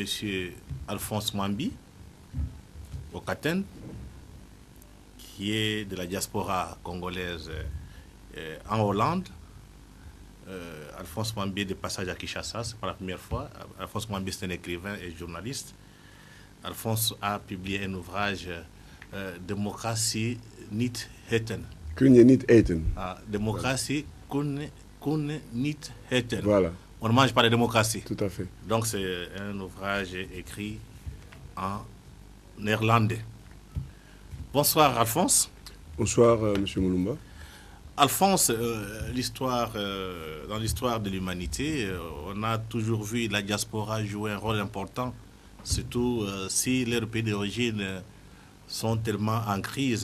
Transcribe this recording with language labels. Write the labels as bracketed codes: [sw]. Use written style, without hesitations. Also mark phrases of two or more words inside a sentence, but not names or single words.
[fr] Alphonse Mwambi, au Katen, qui est de la diaspora congolaise en Hollande. Alphonse Mwambi est de passage à Kinshasa, c'est pas la première fois. Alphonse Mwambi, c'est un écrivain et journaliste. Alphonse a publié un ouvrage, Démocratie [nl] niet heten. Kun je niet eten. Démocratie kun niet heten. [fr] Voilà. On ne mange pas de démocratie. Tout à fait. Donc c'est un ouvrage écrit en néerlandais. Bonsoir Alphonse. Bonsoir M. Moulumba. Alphonse, dans l'histoire de l'humanité, on a toujours vu la diaspora jouer un rôle important, surtout si leurs pays d'origine sont tellement en crise.